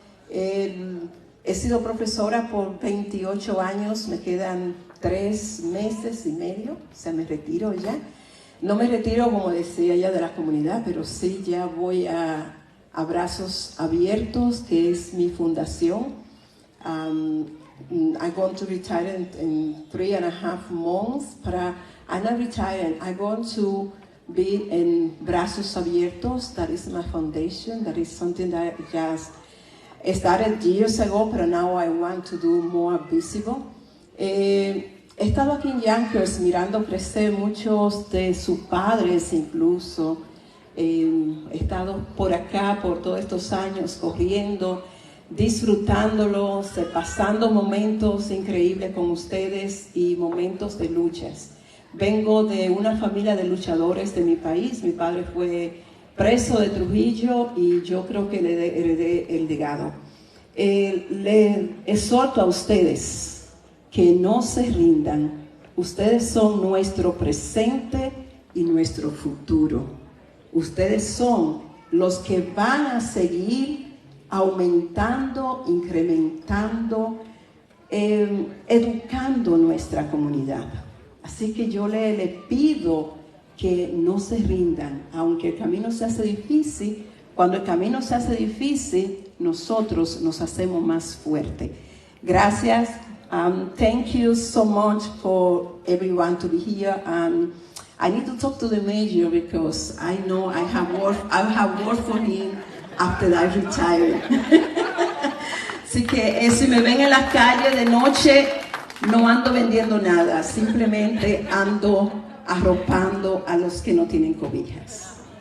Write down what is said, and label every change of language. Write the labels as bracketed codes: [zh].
[es] He sido profesora por 28 años, me quedan 3 meses y medio, o sea, me retiro ya. No me retiro, como decía ella, de la comunidad, pero sí ya voy a Brazos Abiertos, que es mi fundación. [en] I'm going to retire in 3.5 months, but I'm not retiring. I'm going to be in Brazos Abiertos. That is my foundation. That is something that I just started years ago, but now I want to do more visible. [es] He estado aquí en Yonkers mirando crecer muchos de sus padres incluso. He estado por acá por todos estos años corriendo, disfrutándolos, pasando momentos increíbles con ustedes y momentos de luchas. Vengo de una familia de luchadores de mi país. Mi padre fue preso de Trujillo y yo creo que le heredé el legado. Le exhorto a ustedes que no se rindan. Ustedes son nuestro presente y nuestro futuro. Ustedes son los que van a seguir aumentando, incrementando, educando nuestra comunidad. Así que yo le pido que no se rindan, aunque el camino se hace difícil. Cuando el camino se hace difícil, nosotros nos hacemos más fuertes. Gracias. [en] Thank you so much for everyone to be here. I need to talk to the mayor because I know I have work for him after I retire. [es] Así que si me ven en las calles de noche, no ando vendiendo nada, simplemente ando arropando a los que no tienen cobijas.